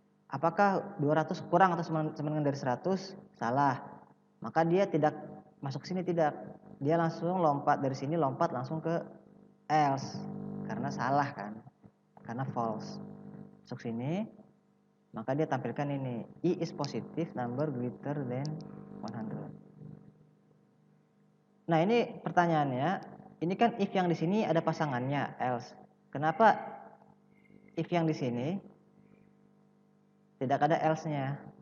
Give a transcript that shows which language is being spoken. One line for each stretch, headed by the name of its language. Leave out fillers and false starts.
Indonesian: Apakah 200 kurang atau sama dengan dari 100? Salah. Maka dia tidak masuk sini, tidak. Dia langsung lompat dari sini, lompat langsung ke else. Karena salah kan. Karena false. Masuk sini, maka dia tampilkan ini.
English: I is positive number greater than 100.
Indonesian: Nah, ini pertanyaannya, ini kan if yang di sini ada pasangannya else. Kenapa if yang di sini tidak ada else-nya?